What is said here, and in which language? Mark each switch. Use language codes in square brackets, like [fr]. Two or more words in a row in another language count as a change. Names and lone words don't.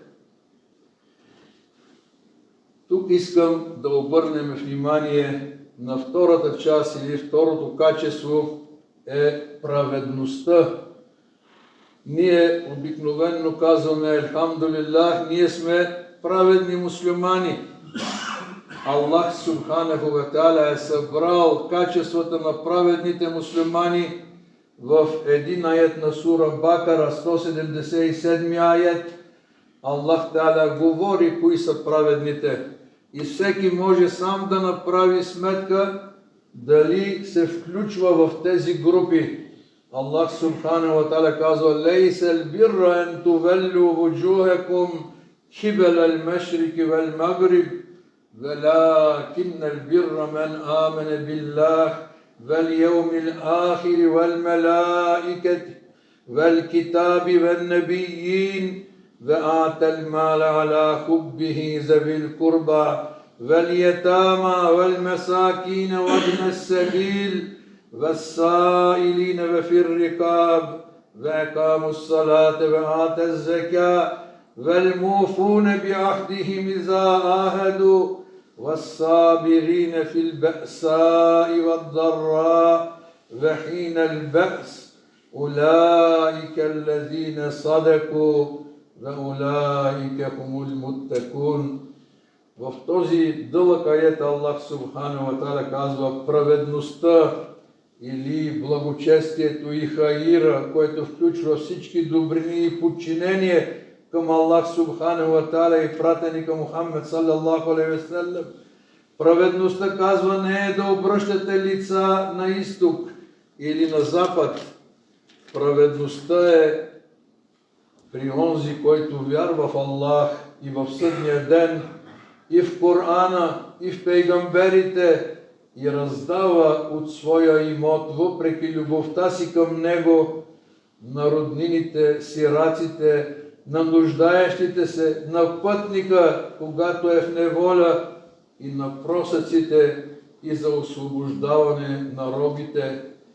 [bg] Тук искам да обърнем внимание на втората част или второто качество е праведността. Ние обикновенно казваме Алхамдулиллах, ние сме праведни муслимани. Аллах [ar] سبحانه وتعالى [bg] е събрал качествата на праведните муслимани в един аят на сура Бакара, 177 аят. Аллах Та'ала говори кои са праведните и всеки може сам да направи сметка дали се включва в тези групи. Аллах [ar] سبحانه وتعالى [bg] казва: [ar] ليس البر أن تولوا وجوهكم قبل المشرق والمغرب ولكن البر من آمن بالله واليوم الآخر والملائكة والكتاب والنبيين وآتى المال على حبه ذوي القربى واليتامى والمساكين وابن السبيل والسائلين وفي الرقاب وأقاموا الصلاة وآتوا الزكاة والموفون بعهدهم إذا عاهدوا والصابرين في البأساء والضراء وحين البأس أولئك الذين صدقوا وَأُولَٰئِكَ هُمُ الْمُتَّقُونَ. [bg] В този дълъг аят Аллах [ar] سبحانه وتعالى [bg] казва праведността или благочестието и хаира, което включва всички добрини и подчинение към Аллах [ar] سبحانه وتعالى [bg] и пратеника Мухаммед [ar] صلى الله عليه وسلم. [bg] Праведността казва не е да обръщате лица на изток или на запад. Праведността е при онзи, който вярва в Аллах и в съдния ден, и в Корана, и в пейгамберите, и раздава от своя имот, въпреки любовта си към него, на роднините, сираците, на нуждаещите се, на пътника, когато е в неволя, и на просъците, и за освобождаване на робите.